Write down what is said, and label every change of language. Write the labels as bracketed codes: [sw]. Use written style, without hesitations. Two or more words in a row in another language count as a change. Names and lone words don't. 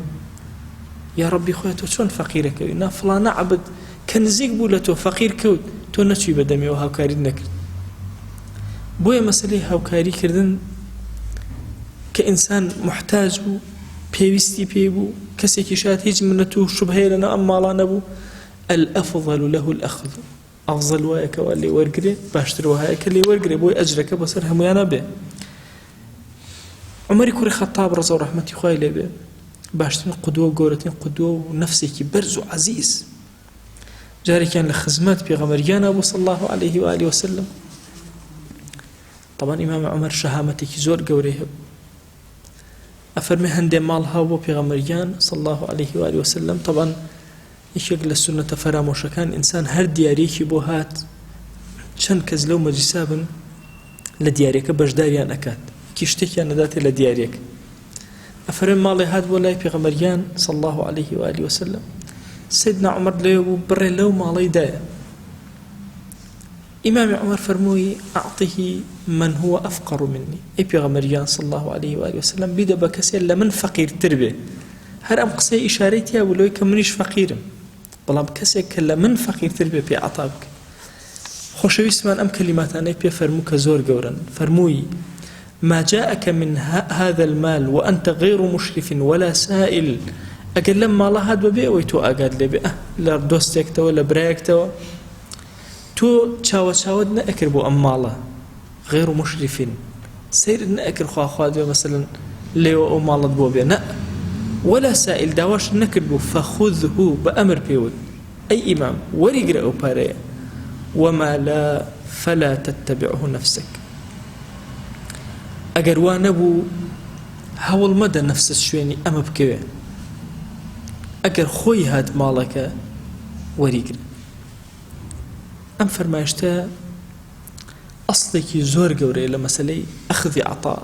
[ar] یا ربی [ckb] خۆی تۆ چۆن فەقیرەکەوی؟ نا فڵانە عەبد کە نزیک بوو لە تۆ فەقیر کەوت، تۆ نەچووی بەدەمیەوە هاوکاریت نەکرد. بۆیە مەسەلەی هاوکاریکردن کە ئینسان محتاج بوو، پێویستی پێی بوو، کەسێکی شاید هیچ منەت و شوبهەیە لەناو ئەم ماڵە نەبوو، [ar] الأفضل له الأخذ، [ckb] ئەفضەل وایە کەوا لێ وەرگرێ، باشتر وایە کە لێ وەرگرێ، بۆی ئەجرەکە بەسەر هەمویانە بێ. عومەری کوڕی خەتاب ڕەزا و ڕەحمەتی خوای لێ بێ باشترین قودوە و گەورەترین قودوە و نەفسێکی بەرز و عەزیز جارێکیان لە خزمەت پێغەمبەریانە بوو [ar] صلی الله عليه و آله وسلم. [ckb] طبعا ئیمام عومەر شەهامەتێکی زۆر گەورەی هەبوو. ئەفەرمێ هەندێ ماڵ هاو بۆ پێغەمبەریان [ar] صلی الله عليه و آله وسلم. [ckb] طبعا یەکێک لە سونەتە فەرامۆشەکان ئینسان هەر دیارێکی بۆ هات چەند کەس لەو مەجلیسا بن لە دیارێکە بەشداریان ئەکات، کیشتێکیان نەداتێ لە دیارێک. ئەفەرمێ ماڵێ هات بۆ لای پێغەمبەریان [ar] صلی الله عليه و آله وسلم. [ckb] سیدنا عومەر لێوە بوو بڕێ لەو ماڵەی دایە. ئیمامی عومەر فەرمووی [ar] ئەعطیه من هو ئەفقەڕ منی، [ckb] ئەی پێغەمبەریان [ar] صلی الله عليه و آله وسلم [ckb] بیدە بە کەسێک لە من فەقیرتر بێ. هەر ئەم قسەی ئیشارەی تیا بوو لەوەی کە منیش فەقیرم، بەڵام کەسێک کە لە من فەقیرتر بێ پێ عەتا بکە. خۆشەویستمان ئەم کەلیماتانەی پێ فەرموو کە زۆر گەورن. [ar] فەرمووی ما جاءك من هذا المال وأنت غير مشرف ولا سائل. [ckb] ئەگەر لەم ماڵە هات بەبێ ئەوەی تۆ ئاگات لێ بێ لە دۆستێکتەوە لە برایەکتەوە تۆ چاوەچاوت نەئەکرد بۆ ئەم ماڵە، [ar] غێر مشرفین [ckb] سەیرت نەئەکرد خوا دوێ مەسەلەن لێوە ئەو ماڵت بۆ بێ، نە [ar] ولا سائل [ckb] داواش نەکرد بوو فەخوذه بە ئەمر پێوت ئەی ئیمام وەریگرە ئەو پارەیە [ar] وما لا فلا تتبعه نفسك. [ckb] ئەگەر وا نەبوو هەوڵ مەدە نەفست شوێنی ئەمە بکەوێ، ئەگەر خۆی هات ماڵەکە وەریگرە. ئەم فەرمایشتە ئەسڵێکی زۆر گەورەیە لە مەسەلەی ئەخذی عەطا.